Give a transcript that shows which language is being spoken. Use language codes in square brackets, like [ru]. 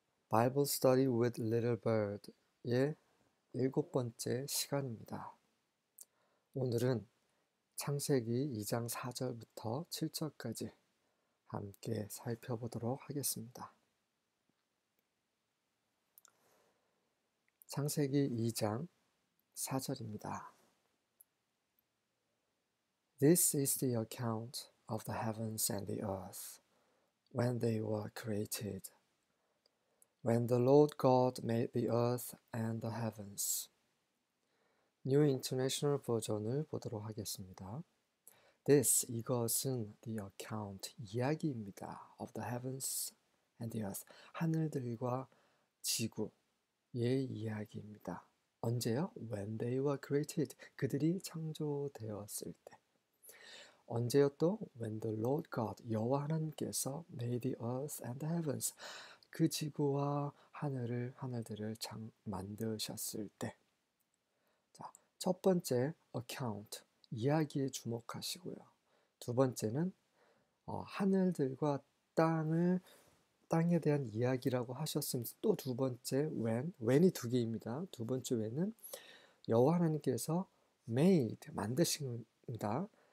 [ko] Bible Study with Little Bird의 7번째 시간입니다. 오늘은 창세기 2장 4절부터 7절까지 함께 살펴보도록 하겠습니다. 창세기 2장 4절입니다. [en] This is the account of the heavens and the earth when they were created. When the Lord God made the earth and the heavens. [ko] New International 버전을 보도록 하겠습니다. [en] This, [ko] 이것은 [en] the account, [ko] 이야기입니다. [en] of the heavens and the earth, [ko] 하늘들과 지구의 이야기입니다. 언제요? [en] When they were created, [ko] 그들이 창조되었을 때. 언제요 또? [en] When the Lord God, [ko] 여호와 하나님께서 [en] made the earth and the heavens, [ko] 그 지구와 하늘들을 만드셨을 때. 자, 첫 번째 account, 이야기에 주목하시고요. 두 번째는 하늘들과 땅에 대한 이야기라고 하셨으면서 또 두 번째 when이 두 개입니다. 두 번째 when은 여호와 하나님께서 made, 만드십니다.